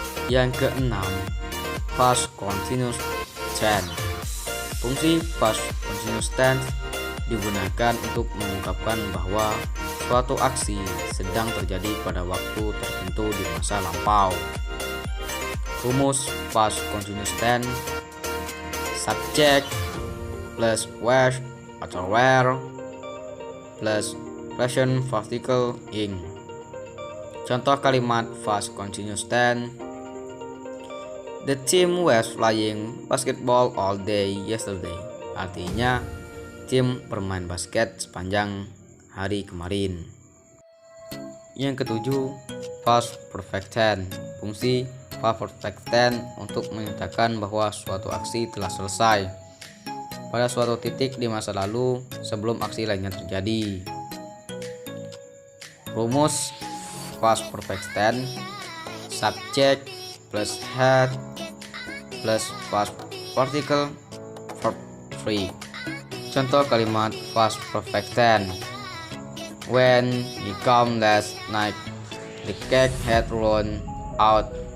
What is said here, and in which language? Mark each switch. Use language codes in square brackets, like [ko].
[id] Yang keenam, past continuous tense. Fungsi past continuous tense digunakan untuk mengungkapkan bahwa suatu aksi sedang terjadi pada waktu tertentu di masa lampau. Rumus past continuous tense: subject plus was atau were plus present participle ing. Contoh kalimat [en] past continuous tense: the team was playing basketball all day yesterday. [id] Artinya, tim bermain basket sepanjang hari kemarin. Yang ketujuh, past perfect tense. Fungsi past perfect tense untuk menyatakan bahwa suatu aksi telah selesai pada suatu titik di masa lalu sebelum aksi lainnya terjadi. Rumus past perfect tense: subject plus had plus past particle verb 3. Contoh kalimat [en] past perfect tense: when he came last night, the cake had run out.